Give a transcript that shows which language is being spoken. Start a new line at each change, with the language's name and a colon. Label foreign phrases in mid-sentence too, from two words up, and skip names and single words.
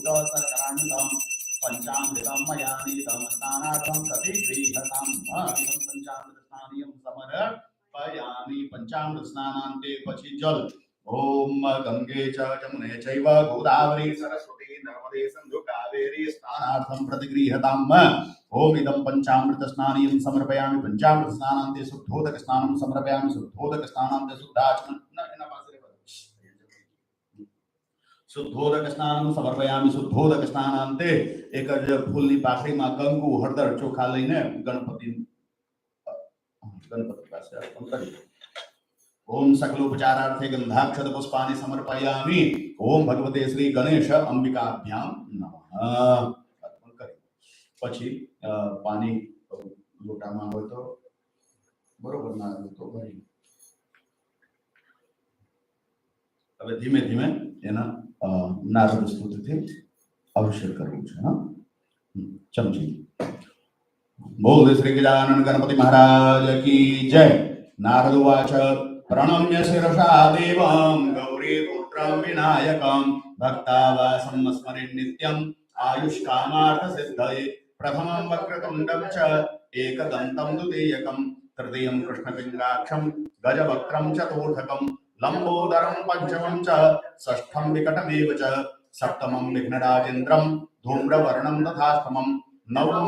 Sanskrit: शर्करान्वितं पंचामृतं मया नीतं स्नानार्थं प्रतिगृह्यतां इदं पंचामृत स्नानीयं समर्पयामि पंचामृत स्नानान्ते પછી जल ओम गंगे च जमुने चैव गोदावरी सरस्वती नर्मदे सिन्धु कावेरी स्नानार्थं प्रतिगृह्यताम् ओम इदं पंचामृत स्नानीयं समर्पयामि पंचामृत स्नानान्ते शुद्धोदक स्नानं समर्पयामि शुद्धोदक स्नानान्ते शुद्धोदक स्नानं समर्पयामि शुद्धोदक स्नानान्ते
Gujarati: એક ફૂલની पाखડીમાં કંકુ હળદર ચોખા લઈને ગણપતિ પાસે અર્પણ કરી
Sanskrit: ओम सकलोपचारार्थे गंधाक्षत पुष्पाणि समर्पयामि ओम भगवते श्री गणेश अंबिकाभ्यां नमः
Gujarati: અર્પણ કરી પછી પાણી લોટામાં હોય તો બરોબર ના હોય તો ભરી હવે ધીમે ધીમે એના નારદ સ્તુતિથી અભિષેક કરવું છે હા ચમચી બોલ શ્રી ગજાનન ગણપતિ
Hindi: महाराज की जय
Sanskrit: नारद उवाच प्रणम्य शिरसा देवं गौरीपुत्रं विनायकं भक्तावासं स्मरेन् नित्यम् आयुष्कामार्थसिद्धये प्रथमं वक्रतुण्डं च एकदन्तं द्वितीयकं तृतीयं कृष्णपिङ्गाक्षं गजवक्त्रं चतुर्थकं लम्बोदरं पञ्चमं च षष्ठं विकटमेव च सप्तमं विघ्नराजेन्द्रं धूम्रवर्णं तथाष्टमं नवमं